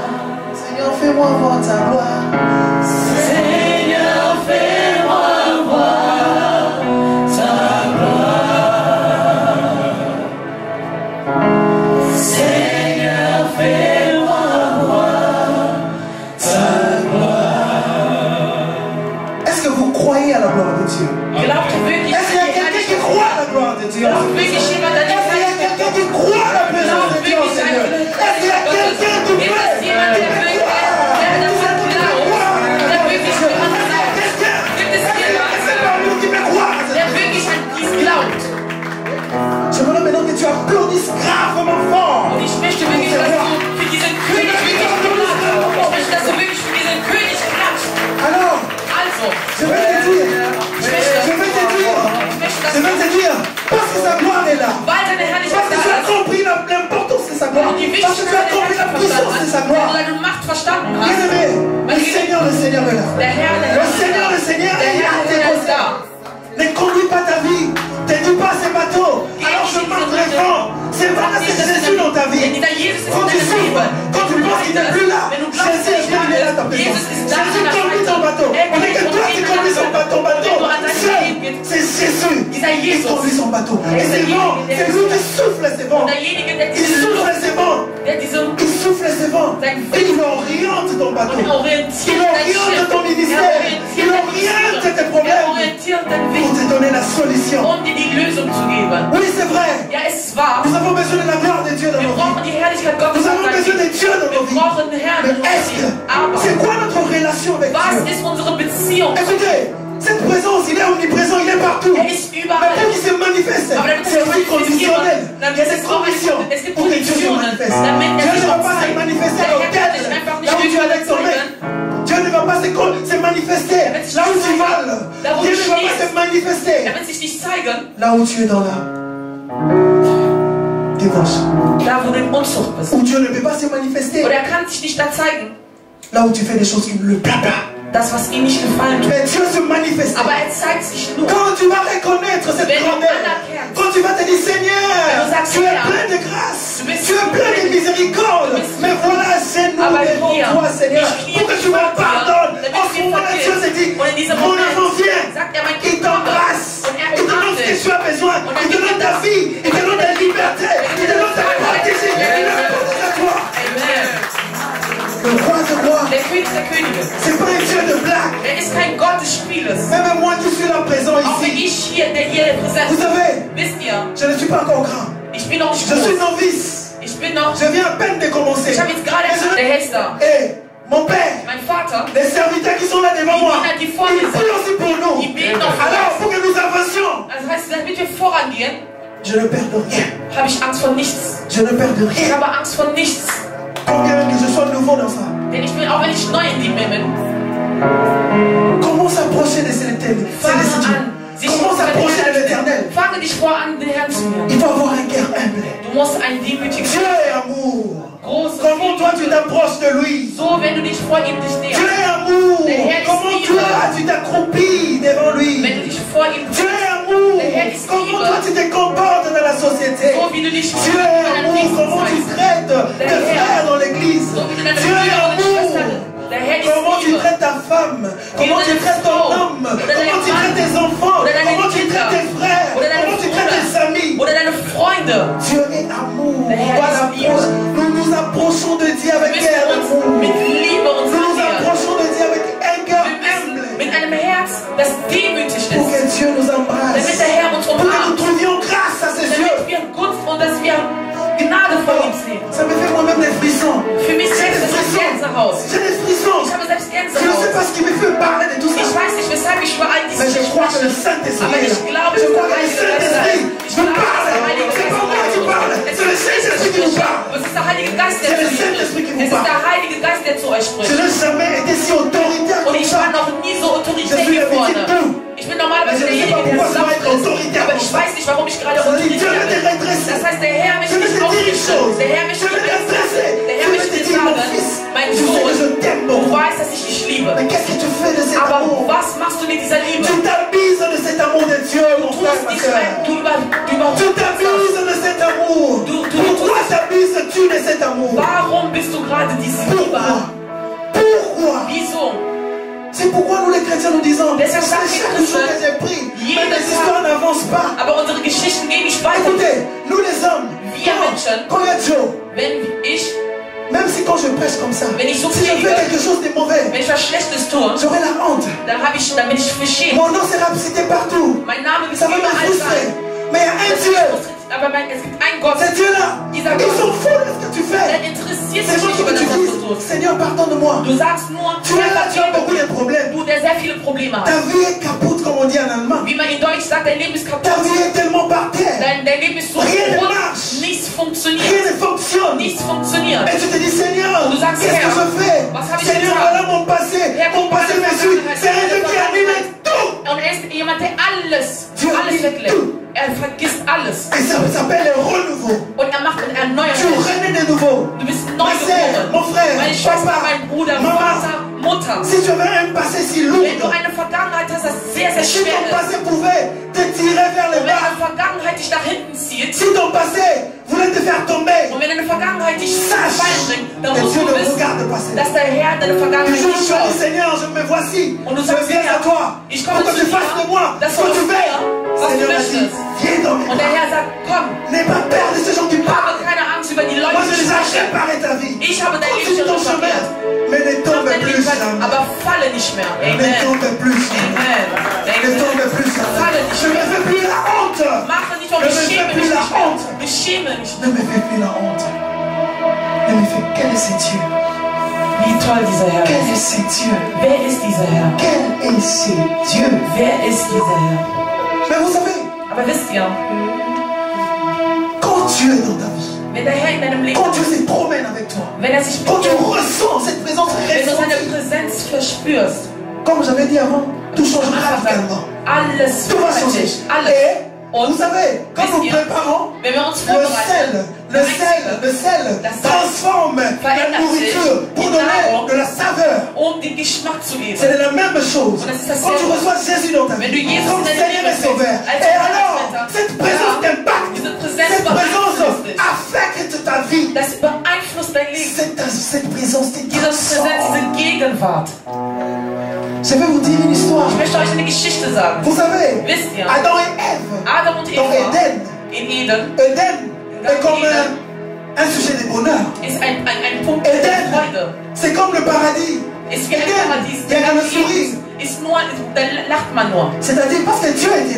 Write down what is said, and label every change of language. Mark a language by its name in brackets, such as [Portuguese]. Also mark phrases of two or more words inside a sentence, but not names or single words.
[French] Seigneur, fais-moi voir ta gloire. Seigneur, fais-moi voir ta gloire. Seigneur, fais-moi voir ta gloire. Est-ce que vous croyez à la gloire de Dieu? [German] Glaubt ihr wirklich [French] Est-ce qu'il y a [German] an die [French] quelqu'un qui [German] Herrlichkeit? [French] croit à la gloire de Dieu? [German] Glaubt wirklich jemand an die [French] Est-ce qu'il y a [German] Herrlichkeit? [French] quelqu'un qui croit à la présence de Dieu, Seigneur? Est-ce qu'il y a quelqu'un qui [German] Gibt [French] peut? [German] es jemanden, der wirklich, der daran glaubt, der wirklich daran glaubt? Gibt es jemanden, [French] C'est pas nous qui peut croire. [German] der wirklich an dies glaubt? [French] J'aimerais maintenant que tu applaudisses gravement fort. [German] Und ich möchte wirklich, dass du für diesen König wirklich klatscht. Ich möchte, dass du wirklich für diesen König klatscht. [French] Alors, [German] Also, [French] je vais te dire, [German] ich möchte, [French] je vais te dire, [German] dass [French] je vais te dire, parce que sa gloire est là. [German] weil deine Herrlichkeit [French] Parce que tu [German] da [French] as [German] ist, [French] compris l'importance de sa gloire. [German] und die [French] Parce que tu as [German] Wichtigkeit [French] compris [German] der [French] la [German] Herrlichkeit [French] puissance de sa [German] verstanden [French] gloire. [German] hast, weil du Macht verstanden [French] Bien [German] hast. [French] aimé, le Seigneur est là. [German] Der Herr [French] Le Seigneur [German] der [French] est là. [German] Herr ist da. [French] Ne conduis pas ta vie. Ne dis pas ces bateaux. Alors je marque les vents. C'est vrai, c'est Jésus dans ta vie. [German] Dieser Jesus ist [French] Quand [German] in [French] tu [German] deinem [French] souffres, [German] Leben. [French] quand tu penses qu'il n'est plus là, [German] Wenn du glaubst, [French] Jésus est venu là dans ta [German] Jesus [French] présence. [German] ist da [French] Jésus [German] in [French] conduit ton [German] deinem [French] bateau. [German] Leben. [French] On n'est que toi qui conduis ton bateau. Seul, c'est Jésus [German] Dieser [French] qui [German] Jesus. [French] conduit son bateau. Et [German] Dieser [French] c'est vents, [German] derjenige, der [French] c'est lui qui souffle ces vents. [German] Und derjenige, der [French] Il [German] diese [French] souffle [German] Luft, [French] ces vents. [German] der diese [French] Il souffle ces vents. Et il oriente ton bateau. [German] und orientiert [French] Il [German] dein [French] oriente [German] Schiff. [French] ton ministère. Il oriente tes problèmes [German] orientiert dein [French] pour [German] Weg, [French] te donner la solution. [German] um dir die Lösung zu geben. [French] Oui, c'est vrai. [German] Ja, es ist wahr. [French] Nous avons besoin de la gloire de Dieu dans [German] Wir [French] nos [German] brauchen [French] vies. [German] die Herrlichkeit Gottes [French] Nous [German] in [French] avons [German] unserem [French] besoin de [German] Leben. [French] Dieu dans nos [German] Wir [French] vies. [German] brauchen den Herrn [French] Mais [German] in unserem [French] est-ce que [German] Leben. Aber [French] c'est quoi notre relation avec [German] was [French] Dieu? [German] ist unsere Beziehung? [French] Écoutez, cette présence, il est omniprésent, il est partout. [German] Er ist [French] Mais [German] überall. [French] pour qu'il se manifeste, [German] Aber damit [French] c'est [German] es [French] aussi conditionnel. [German] dann [French] Il y a des [German] ist es auch [French] conditions [German] es gibt [French] pour que Dieu se [German] Konditionen, [French] manifeste. [German] damit [French] Dieu [German] er [French] ne [German] sich [French] va [German] auch [French] pas se [German] zeigt. [French] manifester [German] Der [French] au [German] Herr kann sich einfach [French] tête, [German] nicht [French] là où tu es avec ton mec. [German] zeigen. [French] Dieu ne va pas se manifester [German] Er wird sich [French] là où [German] nicht [French] tu [German] zeigen, [French] voles. [German] da wo [French] Dieu [German] du [French] ne va pas [German] stehst. [French] se manifester [German] Er wird sich nicht zeigen, [French] là où tu es dans la débauche. [German] da wo du in Unzucht bist. [French] Où Dieu ne peut pas se manifester [German] Oder er kann sich nicht da zeigen, [French] là où tu fais des choses qui ne le plaisent pas. [German] das, was ihm nicht gefallen tut. [French] Mais Dieu se manifeste. [German] Aber er zeigt sich nur. [French] Quand tu vas reconnaître cette [German] Wenn du [French] grandeur, [German] anerkennst, [French] quand tu vas te dire Seigneur, [German] Wenn du sagst, [French] tu es [German] Herr, [French] plein de grâce, [German] du bist [French] tu es plein de miséricorde, [German] du bist [French] mais voilà, c'est nous [German] Aber [French] devant [German] hier, [French] toi, Seigneur, [German] ich knie [French] pour que tu [German] vor [French] me [German] dir, [French] pardonnes. [German] damit [French] En [German] ich [French] ce [German] dir [French] moment-là, Dieu se dit, [German] Und in diesem [French] mon [German] Moment [French] enfant vient, [German] sagt er, mein [French] il [German] Kind komme. [French] t'embrasse, [German] Und er [French] il te donne ce que tu as besoin, [German] Und [French] il [German] er [French] te [German] gibt [French] donne [German] dir [French] ta [German] das. [French] vie, il te donne ta liberté, il te donne ta protection, il te donne à toi. Amen. Le roi de gloire, [German] Der König der Könige. [French] c'est pas un Dieu de blague. [German] Er ist kein Gott des Spieles. [French] Même moi qui suis là présent [German] Auch wenn [French] ici, [German] ich hier, der hier präsent [French] vous [German] ist, [French] savez, [German] wisst ihr, [French] je ne suis pas encore grand. [German] ich bin noch nicht [French] Je suis [German] groß. [French] novice. [German] Ich bin noch, [French] Je viens à peine de commencer. [German] ich habe jetzt gerade [French] Mais je- [German] der Herr ist da. [French] Et mon père, [German] Mein Vater, [French] les serviteurs qui sont là devant [German] die [French] moi, [German] Diener, die vor [French] ils [German] mir [French] prient [German] sind, [French] aussi pour nous. [German] die beten noch [French] Alors, [German] vor [French] pour que nous avancions, [German] uns. Das heißt, damit wir vorangehen, [French] je ne perds de rien. [German] habe ich Angst vor nichts. [French] Je ne perds de [German] Ich [French] rien. [German] habe Angst vor nichts. [French] Combien que je sois nouveau dans ça. [German] Denn ich bin, auch wenn ich neu in dem bin, [French] Comment s'approcher de cette [German] fange fange dich vor an, den Herrn zu hören. [French] Il faut avoir un cœur humble. [German] Du musst ein demütiges [French] Dieu est amour. [German] großes [French] Comment toi tu t'approches de lui? [German] So, wenn du dich vor ihm dich [French] Dieu [German] näherst. [French] est amour. [German] Der Herr ist [French] Comment [German] Liebe. [French] toi tu t'accroupis devant lui? [German] Wenn du dich vor ihm [French] Dieu est amour. [German] Der Herr ist [French] Comment [German] Liebe. [French] toi tu te comportes dans la société? [German] so wie du dich [French] Dieu est amour. Comment tu traites tes frères dans l'église? [German] so wie du deine [French] Dieu [German] Brüder [French] est [German] und deine [French] amour. [German] Schwestern. Der Herr ist [French] Comment tu [German] Liebe. [French] traites ta femme? Comment tu traites ton homme? Comment tu traites tes enfants? Comment tu traites tes frères? Comment tu traites tes amis? [German] Oder deine Freunde. [French] Dieu est amour. [German] Der Herr ist Liebe. [French] Nous nous approchons de Dieu [German] Wir [French] avec [German] müssen [French] cœur [German] uns [French] d'amour. [German] mit Liebe uns [French] Nous nous [German] annähern. [French] approchons de Dieu avec un cœur [German] Wir müssen [French] humble. [German] mit einem Herz, das demütig [French] Pour [German] ist, [French] que Dieu nous embrasse. [German] damit der Herr uns [French] Pour que nous [German] umarmt, [French] trouvions grâce à ses yeux. [German] damit wir Gunst und dass wir Gnade vor ihm sehen. [French] Ça me fait moi-même des frissons. [German] Für mich selbst ist das Gänsehaut. [French] J'ai des frissons. [German] Ich habe selbst [French] Je ne sais [German] Gänsehaut. [French] pas ce qui me fait parler de tout [German] Ich [French] ça. [German] weiß nicht, weshalb ich über all [French] Mais [German] dieses [French] je crois que le [German] spreche. [French] Saint-Esprit [German] Aber [French] est [German] ich [French] là. [German] glaube, [French] Je [German] dass [French] crois [German] der [French] que le [German] Heilige Geist [French] Saint-Esprit [German] ich [French] me [German] glaube, dass der Heilige [French] parle. C'est [German] Geist [French] pas moi qui parle. C'est le Saint-Esprit qui nous parle. [German] Es ist der Heilige Geist, der [French] C'est le [German] zu dir [French] Saint-Esprit qui [German] spricht. [French] vous [German] Es ist [French] parle. [German] der Heilige Geist, der zu euch [French] Je [German] spricht. [French] n'ai jamais été si autoritaire [German] Und [French] comme [German] ich [French] ça. [German] war noch nie so [French] Je [German] autoritär [French] suis [German] wie [French] l'habitude [German] vorne. [French] tout. [German] Ich bin normalerweise Aber ich derjenige, weiß nicht, der warum sanft ich autoritaire ist. Aber bin. ich weiß nicht, warum ich gerade [French] Ça veut dire, [German] autoritär [French] Dieu veut te [German] bin. [French] redresser. [German] Das heißt, der Herr [French] Je [German] möchte [French] veux [German] dich [French] te dire une [German] aufrichten. [French] chose. [German] Der Herr [French] Je [German] möchte [French] veux [German] dich [French] te redresser. [German] Der [French] Je [German] Herr [French] veux [German] möchte [French] te [German] dir [French] dire, mon [German] sagen, [French] fils, [German] mein [French] je sais que je [German] Sohn, [French] t'aime [German] du [French] beaucoup. [German] weißt, dass ich dich liebe. [French] Mais qu'est-ce que tu fais de cet [German] Aber [French] amour? [German] was machst du mit dieser Liebe? [French] Tu t'abuses de cet amour de Dieu, mon [German] Du [French] frère, [German] tust [French] ma [German] nicht [French] soeur. [German] mehr, du [French] Tu t'abuses de cet amour. Pourquoi t'abuses-tu de cet amour? [German] Warum bist du gerade diese Liebe an? [French] Pourquoi? [German] Wieso? [French] C'est pourquoi nous les chrétiens nous disons, c'est [German] Deshalb sagen wir [French] chaque jour que [German] Christen, [French] j'ai pris, mais [German] jeden [French] les histoires n'avancent pas. [German] Aber unsere Geschichten gehen nicht weiter. [French] Écoutez, nous les hommes, [German] Wir Menschen, [French] quand il y a Joe, [German] wenn ich [French] même si quand je prêche comme ça, [German] Wenn ich so [French] si je [German] predige, [French] fais quelque chose de mauvais, [German] wenn ich was Schlechtes tue, [French] j'aurai la honte. [German] dann bin ich verschämt. [French] Mon nom sera cité partout. [German] Mein Name wird [French] Ça va me [German] überall [French] frustrer. [German] sein. [French] Mais il y a un [German] Das [French] Dieu. [German] ist- Aber es gibt einen Gott, [French] C'est Dieu-là. [German] Dieser [French] Ils [German] Gott. [French] sont fous de ce que tu fais. [German] der interessiert [French] C'est [German] sich [French] moi [German] nicht [French] qui [German] über [French] veux [German] das, [French] que [German] was [French] tu [German] du [French] dises, [German] tust. [French] Seigneur, pardonne-moi. [German] Du sagst nur, [French] Tu es là, tu as beaucoup de problèmes. [German] du, der sehr viele Probleme [French] Ta [German] hat. [French] vie est capote, comme on dit en allemand. [German] Wie man in Deutsch sagt, dein Leben ist [French] Ta [German] kaputt. [French] vie est tellement par terre. [German] Dein Leben ist so [French] Rien ne [German] kaputt, [French] marche. [German] nichts [French] Rien [German] funktioniert. [French] ne fonctionne. [German] Nichts funktioniert. [French] Et tu te dis, Seigneur, [German] Du sagst, [French] qu'est-ce que [German] Herr, [French] je fais? [German] was habe ich [French] Seigneur, [German] getan? [French] voilà mon passé. [German] Herr, [French] Mon passé me suit. C'est un Dieu qui annule tout. [German] Und er ist jemand, der alles weglässt. Er vergisst alles. [French] Et ça s'appelle le renouveau. [German] Und er macht einen erneuert. [French] Tu renais de nouveau. [German] Du bist neu [French] Ma sœur, mon [German] geboren. [French] frère, [German] Meine Schwester, [French] papa, [German] mein Bruder, [French] maman. [German] Vater, Mutter. [French] Si tu avais un passé si lourd, [German] Wenn du eine Vergangenheit hast, das sehr, sehr [French] si [German] schwer [French] ton [German] ist. [French] passé pouvait te tirer vers le [German] Und wenn [French] bas, [German] deine Vergangenheit dich nach hinten zieht, [French] si ton passé voulait te faire tomber, [German] und wenn deine Vergangenheit dich zu [French] sache [German] Fallen bringt, dann [French] que [German] musst [French] Dieu [German] du [French] ne [German] wissen, [French] regarde pas ça. [German] dass der Herr deine Du Vergangenheit [French] jour [German] nicht [French] tu as dit, [German] schaut. [French] Seigneur, je me voici. [German] Und du [French] Je [German] sagst, [French] viens à [German] Herr, [French] toi. [German] ich [French] Pour [German] komme [French] que [German] zu [French] tu fasses de moi [German] dir, dass [French] ce [German] du [French] que tu [German] aus [French] veux. [German] mir, was du [French] Seigneur a dit, [German] möchtest. [French] viens dans mes [German] Und der [French] bras. [German] Herr sagt, komm, [French] N'aie pas peur de ces gens qui parlent. [German] habe keine Angst über die [French] Moi, [German] Leute, [French] je [German] die [French] les ai [German] sprechen. [French] préparé ta vie. [German] Ich habe dein Leben [French] Continue [German] schon [French] ton chemin, [German] repariert. [French] mais ne [German] Mach [French] tombe [German] dein [French] plus [German] Leben weiter, [French] jamais. [German] aber falle nicht mehr. [French] Ne Amen. tombe plus jamais. Amen. Ne tombe Amen. plus jamais. [German] Falle nicht [French] Je ne [German] mehr. [French] fais plus la honte. [German] Mache nicht mehr, [French] Ne me fais [German] beschäme [French] plus [German] mich [French] la [German] nicht mehr. [French] honte. [German] Beschäme mich. [French] Ne me fais plus la honte. Ne me fais quel est ce Dieu? [German] Wie toll dieser Herr [French] Quel [German] ist. [French] est ce Dieu? [German] Wer ist dieser Herr? [French] Quel est ce Dieu? [German] Wer ist dieser Herr? [French] Mais vous savez, [German] Aber wisst ihr, [French] quand Dieu est dans ta vie, [German] wenn der Herr in deinem Leben, [French] quand Dieu se promène avec toi, [German] wenn er sich [French] quand [German] mit [French] tu [German] dir, [French] ressens cette présence [German] wenn du seine [French] ressentie, [German] Präsenz verspürst, [French] comme j'avais dit avant, tout change radicalement. [German] alles [French] Tout va [German] verändert [French] changer. [German] sich. Alles. [French] Et vous [German] Und [French] savez, quand [German] wisst [French] nous [German] ihr, [French] préparons, [German] wenn wir uns [French] le [German] vorbereiten, [French] sel [German] Das Salz [French] transforme la [German] verändert [French] nourriture [German] sich [French] pour [German] in [French] donner [German] Nahrung, [French] de la saveur. [German] um den Geschmack zu geben. [French] C'est la même chose. [German] Und das ist [French] Quand tu [German] dasselbe. [French] reçois Jésus dans ta [German] Wenn [French] vie, [German] du Jesus [French] comme [German] in dein [French] Seigneur [German] Leben [French] et Sauveur, [German] als [French] et [German] Herr und [French] alors, [German] Retter, [French] cette présence [German] ja, [French] t'impacte. [German] diese Präsenz [French] Cette présence [German] beeinflusst dich. [French] affecte ta vie. [German] Das beeinflusst dein Leben. [French] Cette présence te [German] Diese Präsenz, diese Gegenwart. [French] Je vais vous dire une histoire. [German] Ich möchte euch eine Geschichte sagen. [French] Vous savez, [German] Wisst ihr, [French] Adam et Ève, [German] Adam und [French] dans [German] Eva [French] Éden, [German] in Eden [French] Éden est comme un sujet de bonheur. [German] ist ein Punkt der [French] Éden, [German] Freude. [French] c'est comme le paradis. [German] Ist wie ein [French] Éden, [German] Paradies. [French] il y a le sourire. [German] Ist nur, da lacht man nur. [French] C'est-à-dire parce que Dieu était là.